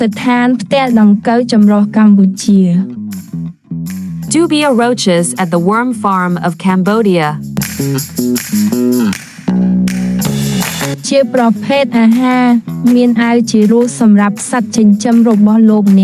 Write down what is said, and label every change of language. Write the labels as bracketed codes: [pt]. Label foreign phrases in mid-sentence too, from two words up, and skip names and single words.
[km] ស្ថានផ្ទះដង្កូវចម្រុះកម្ពុជា [en] Dubia roaches at the worm farm of Cambodia. [km] ជាប្រភេទអាហារមានអាវជារសសម្រាប់សត្វចិញ្ចឹមរបស់លោកអ្នក